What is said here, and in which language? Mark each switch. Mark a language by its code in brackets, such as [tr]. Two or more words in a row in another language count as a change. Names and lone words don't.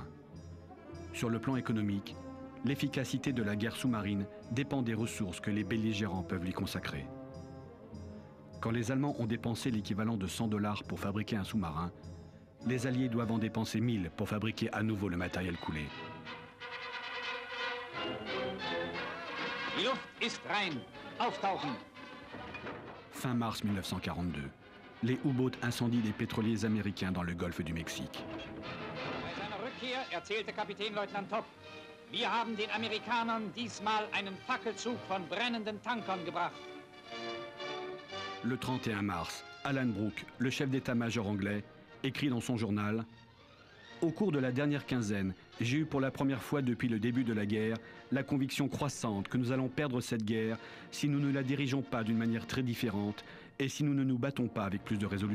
[fr] Sur le plan économique, l'efficacité de la guerre sous-marine dépend des ressources que les belligérants peuvent lui consacrer. Quand les Allemands ont dépensé l'équivalent de 100 $ pour fabriquer un sous-marin, les Alliés doivent en dépenser 1000 pour fabriquer à nouveau le matériel coulé. [de] Die Luft ist rein. Auftauchen. [fr] Fin mars 1942, les U-Boats incendient des pétroliers américains dans le golfe du Mexique. [de] Bei seiner Rückkehr erzählte Kapitänleutnant Topp, wir haben den Amerikanern diesmal einen Fackelzug von brennenden Tankern gebracht. [fr] Le 31 mars, Alan Brooke, le chef d'état-major anglais, écrit dans son journal « Au cours de la dernière quinzaine, j'ai eu pour la première fois depuis le début de la guerre la conviction croissante que nous allons perdre cette guerre si nous ne la dirigeons pas d'une manière très différente et si nous ne nous battons pas avec plus de résolution.